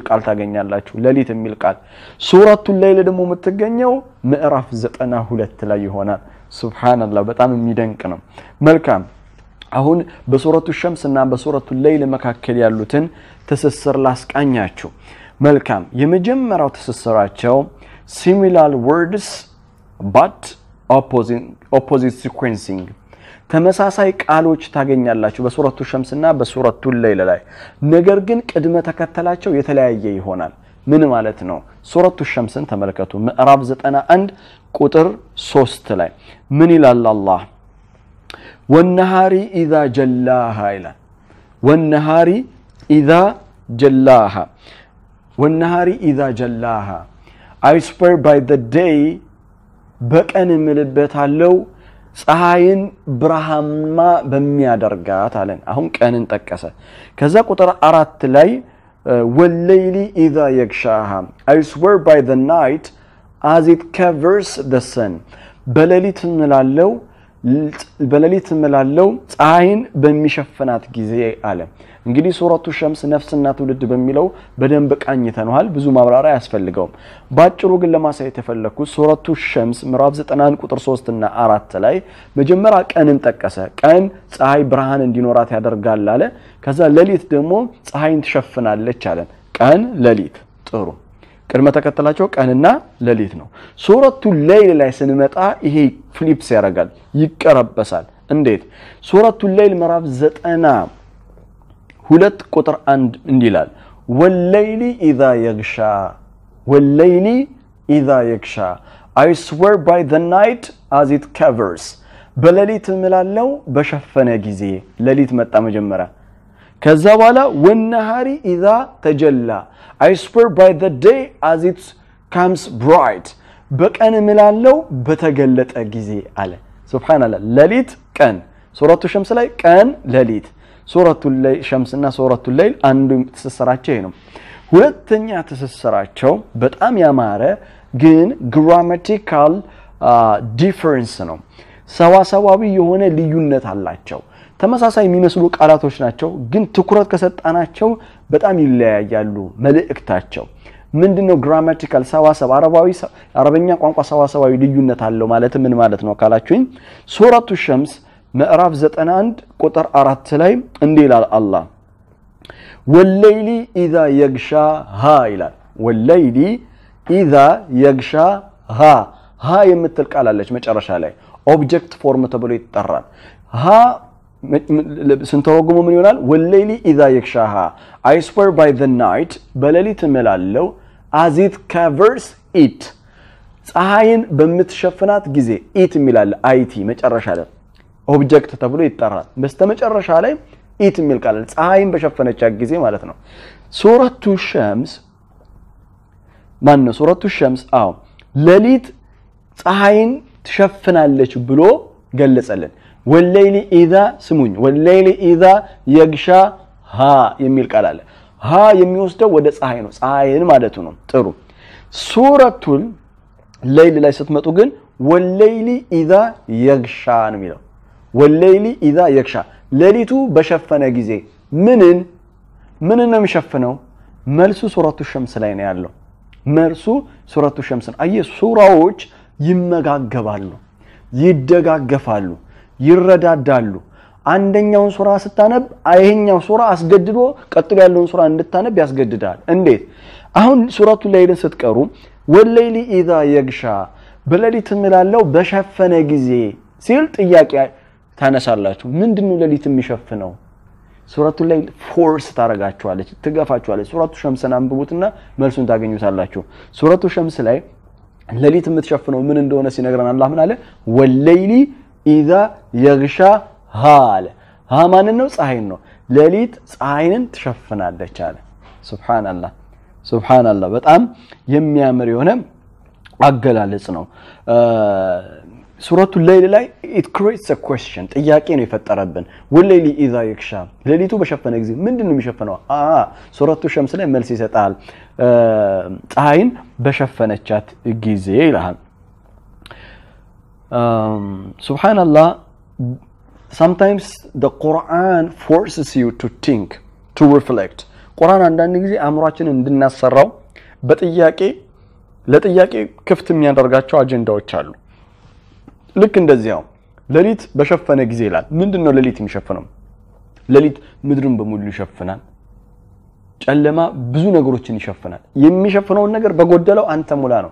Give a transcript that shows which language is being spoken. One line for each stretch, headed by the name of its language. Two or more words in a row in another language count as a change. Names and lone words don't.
Amharic: ቃል ታገኛላችሁ ሌሊት የሚል ቃል ሱረቱ ሌይል ደግሞ የምትገኘው ምዕራፍ 92 ላይ ይሆናል ሱብሃንአላህ በጣም የሚደንቅ ነው መልካም አሁን በሱረቱ ሸምስ እና በሱረቱ ሌይል መካከል ያሉትን ትስስር ላስቃኛችሁ መልካም የመጀመሪያው ትስስራቸው
English: similar words but opposite sequencing
Amharic: ተመሳሳይ ቃሎች ታገኛላችሁ በሱረቱ ሸምስ እና በሱረቱ ሌይል ላይ ነገር ግን ቅድመ ተከተላቸው የተለያየ ይሆናል ምን ማለት ነው ሱረቱ ሸምስን ተመልከቱ ምዕራፍ 91 ቁጥር 3 ላይ ምን ይላል አላህ
Arabic: والنهار إذا جلاها إلى والنهار إذا جلاها والنهار إذا جلاها
English: I swear by the day
Amharic: በቀን ምልበታለው ፀሐይን ብርሃንማ በሚያደርጋት አለን አሁን ቀንን ጠቀሰ ከዛ ቁጥር 4 ላይ
Arabic: والليل إذا يغشاها
English: I swear by the night as it covers the sun
Amharic: በሌሊት ምላለው ፀሐይን በሚሸፍናት ጊዜ አለ እንግዲህ ሱረቱ ሸምስ ነፍስና ትውልድ በሚለው በደንብ ቃኝተናል ብዙ ማብራሪያ ያስፈልገው ባጭሩ ግን ለማሳየት ተፈለኩት ሱረቱ ሸምስ ምዕራፍ 91 ቁጥር 3 እና 4 ላይ መጀመሪያ ቀንን ጠቀሰ ቀን ፀሐይ ብርሃን እንዲኖራት ያደርጋል አለ ከዛ ሌሊት ደግሞ ፀሐይን ትሸፍናለች አለ ቀን ሌሊት ጥሩ ቅድመ ተከተላቸው ቀንና ሌሊት ነው ሱረቱ ሌይል ላይ ስንመጣ ይሄ ፍሊፕስ ያደርጋል ይቀረበሳል እንዴት ሱረቱ ሌይል ምዕራፍ 92 ቁጥር 1 እንዲላል
Arabic: والليل إذا يغشى والليل إذا يغشى
English: I swear by the night as it covers
Amharic: በሌሊት ምላለው በሸፈነ ጊዜ ሌሊት መጣ መጀመሪያ ከዛ
English: በኋላ
Arabic: والنهار إذا تجلى
English: I swear by the day as it comes bright
Amharic: በቀን ምላለው በተገለጠ ጊዜ አለ ሱብሃንአላህ ሌሊት ቀን ሱረቱ ሸምስ ላይ ቀን ሌሊት ሱረቱ ሸምስ እና ሱረቱ ሌይል አንዱ ተሰራቸው ነው ሁለተኛ ተሰራቸው በጣም ያማረ ግን
English: grammatical difference
Amharic: ነው ሰዋሰዋዊ የሆነ ልዩነት አላቸው ተመሳሳይ የሚመስሉ ቃላቶች ናቸው ግን ትኩረት ከሰጣናቸው በጣም ይለያያሉ መልእክታቸው ምንድነው grammatical ሰዋሰብ አረበኛ ቋንቋ ሰዋሰዋዊ ልዩነት አለው ማለት ምን ማለት ነው ካላችሁኝ ሱረቱ ሸምስ ምዕራፍ 91 ቁጥር 4 ላይ እንዲህ ይላል አላህ
Arabic: والليل إذا يغشاها
Amharic: ይላል
Arabic: والليل إذا يغشاها
Amharic: ها የምትል ቃል አለች መጨረሻ ላይ
English: object form
Amharic: ተብሎ ይጠራል ها ስንተረጉመው ምን ይሆናል
Arabic: والليل إذا يغشاها
English: I swear by the night
Amharic: በሌሊት እምላለው
English: as it covers it
Amharic: ፀሐይን በመትሸፍናት ጊዜ it የሚላል it መጨረሻ ላይ ኦብጀክት ተብሎ ይጠራል በስተመጨረሻ ላይ it የሚል ቃል ፀሐይን በሸፈነች ጊዜ ማለት ነው ሱረቱ ሸምስ ማነው ሱረቱ ሸምስ ሌሊት ፀሐይን ትሸፍናለች ብሎ ገለጸልን
Arabic: والليل إذا سمون والليل إذا يغشى
Amharic: ها የሚል ቃል አለ ها የሚወስደው ወደ ፀሐይ ነው ፀሐይን ማለት ነው ጥሩ ሱረቱል ሌይል ላይ ስትመጡ ግን
Arabic: والليل إذا يغشى
Amharic: ነው የሚለው
Arabic: والليل إذا يغشى
Amharic: ሌሊቱ በሸፈነ ጊዜ ምንን ነው የሚሸፍነው መልሱ ሱረቱ ሸምስ ላይ ነው ያለው መልሱ ሱረቱ ሸምስ አየ ሱራዎች ይመጋገባሉ ይደጋገፋሉ ይረዳዳሉ አንደኛውን ሱራ ስታነብ አይሄኛው ሱራ አስገድዶ ቀጥሎ ያለውን ሱራ እንድታነብ ያስገድዳል እንዴት አሁን ሱረቱ ሌይልን ስትቀሩ
Arabic: والليل إذا يغشى
Amharic: በሌሊት ምላለው በሸፈነ ጊዜ ሲል ጥያቄ ታነሳላችሁ ምንድነው ሌሊት የሚሸፍነው ሱረቱ ለይል ፎርስ ታረጋችኋለች ትገፋችኋለች ሱረቱ ሸምስን አንብቡትና መልሱን ታገኙታላችሁ ሱረቱ ሸምስ ላይ ለሊት የምትሸፍነው ምን እንደሆነ ሲነግረን አላህ ምን አለ
Arabic: والليل إذا يغشى
Amharic: ሃለ ሃማን ነው ፀሐይን ነው ለሊት ፀሐይን ትሸፍናለች አለ ሱብሃንአላህ በጣም የሚያምር የሆነ አገላለጽ ነው ሱረቱ ለይል ላይ
English: it creates a question
Amharic: ጥያቄ ነው የፈጠረብን
Arabic: والليل إذا يغشى
Amharic: ለሊቱ በሸፈነ ጊዜ ምንድነው የሚሸፈነው ሱረቱ ሸምስ ላይ መልስ ይሰጣል ፀሐይን በሸፈነቻት ጊዜ ይላል subhanallah
English: sometimes the Quran forces you to think to reflect
Amharic: ቁርአን አንዳንድ ጊዜ አእምሮአችንን እንድናሰራው በጥያቄ ለጥያቄ ክፍት የሚያደርጋቸው አጀንዳዎች አሉ ልክ እንደዚያው ለሊት በሸፈነ ጊዜ ይላል ምንድነው ለሊት የሚሸፍነው ለሊት ምድርን በሙሉ ይሸፍናል ጨለማ ብዙ ነገሮችን ይሸፍናል የሚሸፍነውን ነገር በጎደለው አንተ ሙላ ነው